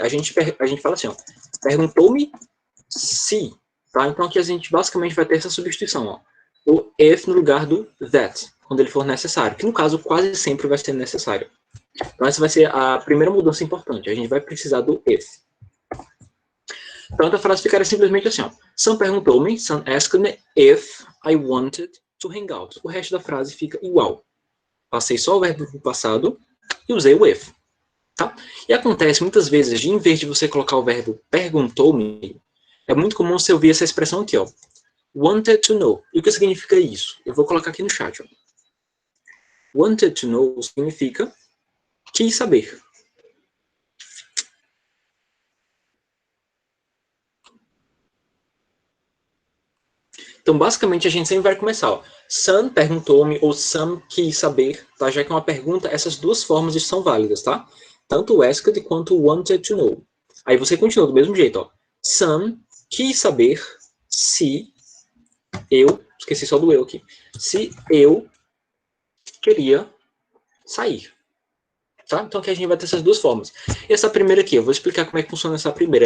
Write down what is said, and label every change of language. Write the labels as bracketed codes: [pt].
[pt] A gente fala assim, ó, perguntou-me se, tá? Então aqui a gente basicamente vai ter essa substituição, ó. O if no lugar do that, quando ele for necessário, que no caso quase sempre vai ser necessário. Então essa vai ser a primeira mudança importante. A gente vai precisar do if. Então a frase ficaria simplesmente assim, ó. Sam perguntou-me, [en] Sam asked me if I wanted to hang out. [pt] O resto da frase fica igual. Passei só o verbo do passado e usei o if. Tá? E acontece muitas vezes, em vez de você colocar o verbo perguntou-me, é muito comum você ouvir essa expressão aqui, ó. [en] Wanted to know. [pt] E o que significa isso? Eu vou colocar aqui no chat, ó. [en] Wanted to know [pt] significa quis saber. Então, basicamente, a gente sempre vai começar, ó. Sam perguntou-me, ou Sam quis saber, tá? Já que é uma pergunta, essas duas formas são válidas, tá? Tanto o asked quanto o wanted to know. Aí você continua do mesmo jeito, ó. Sam quis saber se eu, esqueci só do eu aqui, se eu queria sair. Tá? Então aqui a gente vai ter essas duas formas. E essa primeira aqui, eu vou explicar como é que funciona essa primeira.